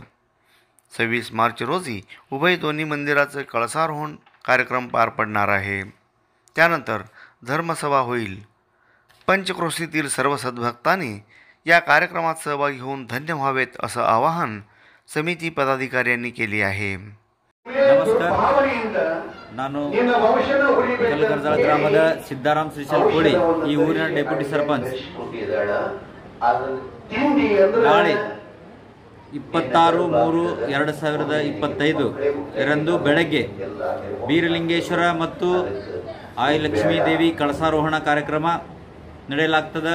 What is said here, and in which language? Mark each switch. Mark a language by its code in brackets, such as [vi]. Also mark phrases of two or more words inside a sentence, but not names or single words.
[mr] 26 मार्च रोजी उभय दोन्ही मंदिराचं कळसारोहण कार्यक्रम पार पडणार आहे. त्यानंतर धर्मसभा होईल. पंचक्रोशीतील सर्व सद्भक्तांनी या कार्यक्रमात सहभागी होऊन धन्य व्हावेत असं आवाहन समिती पदाधिकाऱ्यांनी केले आहे. [kn] ನಮಸ್ಕಾರ. ನಾನು ಕಲ್ಲಕರ್ಜಾಳ ಗ್ರಾಮದ ಸಿದ್ದಾರಾಮ್ ಶ್ರೀಶೈಲ್ ಕೋಳಿ, ಈ ಊರಿನ ಡೆಪ್ಯೂಟಿ ಸರ್ಪಂಚ್. ನಾಳೆ 26/3/2025 ರಂದು ಬೆಳಗ್ಗೆ ಬೀರಲಿಂಗೇಶ್ವರ ಮತ್ತು ಆಯಿಲಕ್ಷ್ಮೀ ದೇವಿ ಕಳಸಾರೋಹಣ ಕಾರ್ಯಕ್ರಮ ನಡೆಯಲಾಗ್ತದೆ.